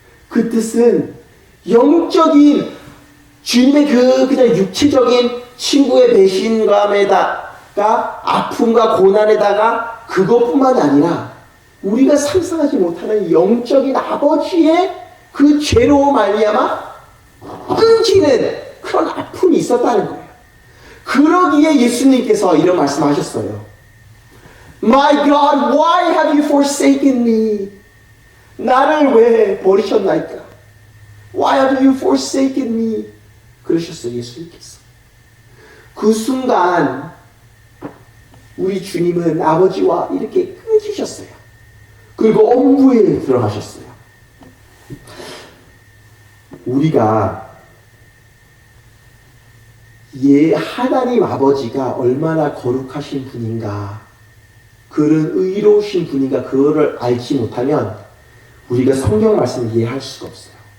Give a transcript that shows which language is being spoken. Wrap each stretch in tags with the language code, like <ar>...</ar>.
<ko>그 뜻은 영적인 주님의 그냥 육체적인 친구의 배신감에다가 아픔과 고난에다가 그것뿐만 아니라 우리가 상상하지 못하는 영적인 아버지의 그 죄로 말미암아 끊기는 그런 아픔이 있었다는 거예요. 그러기에 예수님께서 이런 말씀하셨어요.</ko> <en>My God, why have you forsaken me?</en> <ko>나를 왜 버리셨나이까?</ko> <en>Why have you forsaken me?</en> <ko>그러셨어요, 예수님께서. 그 순간 우리 주님은 아버지와 이렇게 끊기셨어요. 그리고 엄부에 들어가셨어요. 우리가 하나님 아버지가 얼마나 거룩하신 분인가, 그런 의로우신 분인가, 그거를 알지 못하면 우리가 성경 말씀을 이해할 수가 없어요.</ko>